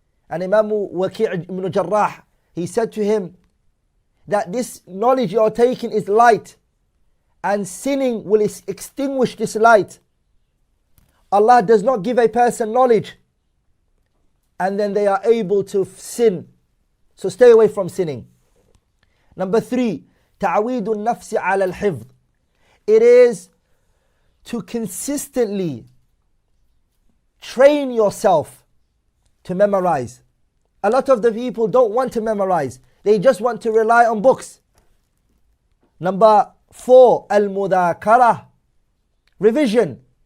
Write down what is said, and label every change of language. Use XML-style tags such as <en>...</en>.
<en>And Imam Waki' ibn Jarrah, he said to him that this knowledge you're taking is light, and sinning will extinguish this light. Allah does not give a person knowledge and then they are able to sin. So stay away from sinning. Number 3,</en> <ar>تعويد النفس على الحفظ.</ar> <en>It is to consistently train yourself to memorize. A lot of the people don't want to memorize. They just want to rely on books. Number 4, al-mudhakara, revision.</en>